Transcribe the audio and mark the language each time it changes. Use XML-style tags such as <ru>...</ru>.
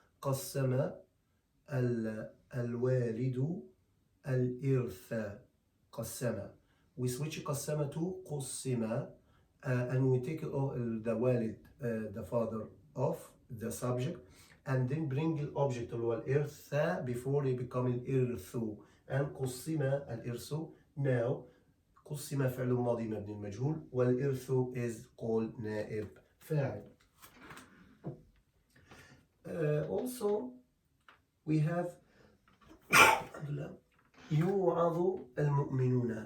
<ar>قسم الوالد الإرث. قسم.</ar> <en>We switch قسم to قسم, and we take the والد, the father, off the subject, and then bring the object</en> <ar>اللي هو الإرث</ar> <en>before he become الإرث, and قسم الإرث.</en> <ar>Now قسم فعل ماضي مبني المجهول, والإرث</ar> <en>is called</en> <ar>نائب فاعل.</ar> <en>Also we have</en> <ar>يوعظ المؤمنون.</ar>